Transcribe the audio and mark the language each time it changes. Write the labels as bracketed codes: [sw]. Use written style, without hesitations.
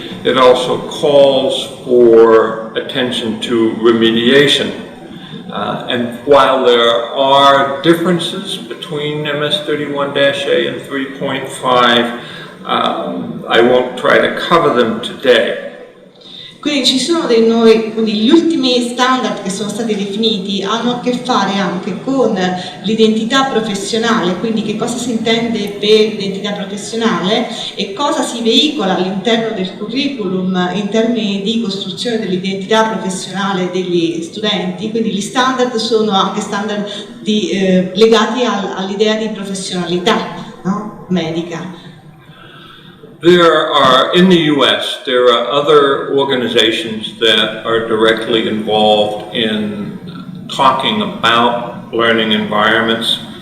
[en] It also calls for attention to remediation. And while there are differences between MS 31-A and 3.5, I won't try to cover them today. [it] Quindi ci sono quindi gli ultimi standard che sono stati definiti hanno a che fare anche con l'identità professionale, quindi che cosa si intende per identità professionale e cosa si veicola all'interno del curriculum in termini di costruzione dell'identità professionale degli studenti. Quindi gli standard sono anche standard legati all'idea di professionalità, no? Medica. [en] There are, in the US, there are other organizations that are directly involved in talking about learning environments.